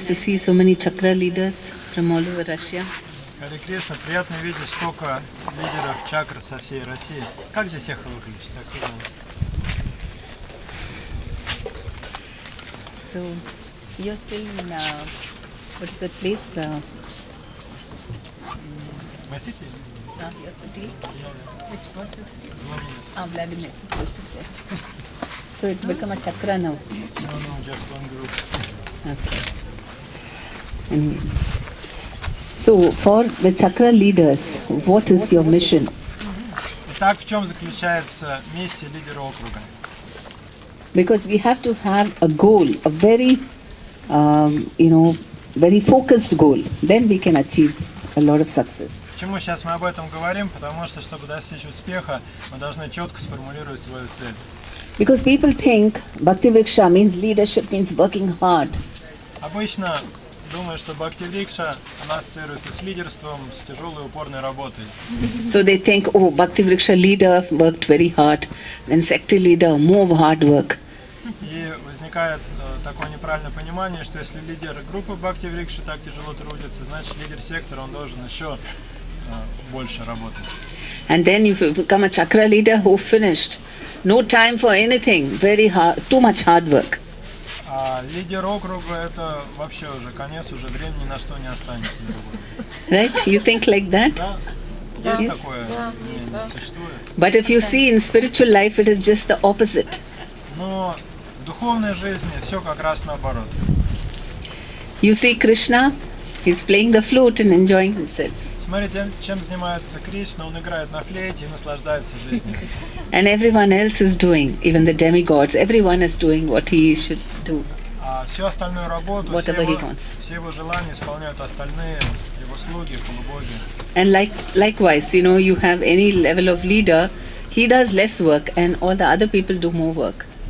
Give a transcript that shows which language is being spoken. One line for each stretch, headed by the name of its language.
English: To see so many chakra leaders from all over Russia.
Russian: Харе Кришна, приятно видеть столько лидеров чакр со всей России. Как здесь эхо выключить?
English: So, you're still in, what is that place? My city? Your city? Yeah. Which was is it? Vladimir. Vladimir. So it's become a chakra now? No, just one group. Okay. Anyway. So, for the chakra leaders, what is your mission?
Russian: Итак, в чем заключается миссия лидера округа?
English: Because we have to have a goal, a very, very focused goal. Then we can achieve a lot of success.
Russian: Почему сейчас мы об этом говорим? Потому что, чтобы достичь успеха, мы должны четко сформулировать свою цель.
English: Because people think bhakti-vrikša means leadership, means working hard.
Russian: Обычно думаю, что бхакти-врикша она ассоциируется с лидерством, с тяжелой упорной работой.
English: So they think, oh, bhakti-vriksha leader worked very hard, then sector leader more hard work.
Russian: И возникает такое неправильное понимание, что если лидер группы бхакти-врикши так тяжело трудится, значит лидер сектора он должен еще больше работать.
English: And then if you become a chakra leader who finished, no time for anything, very hard, too much hard work.
Russian: А лидер округа это вообще уже конец, уже времени на что не останется.
English: Right? You think like that?
Russian: Да, есть такое, существует.
English: But if you see in spiritual life, it is just the opposite.
Russian: Но в духовной жизни все как раз наоборот.
English: You see Krishna, he's playing the flute and enjoying himself.
Russian: Смотрите, чем занимается Кришна, он играет на флейте и наслаждается жизнью.
English: And everyone else is doing, even the demigods, everyone is doing what he should do.
Russian: А всю остальную работу, все его желания исполняют остальные, его слуги, полубоги.
English: And likewise, you have any level of leader, he does less work and all the other people do more work.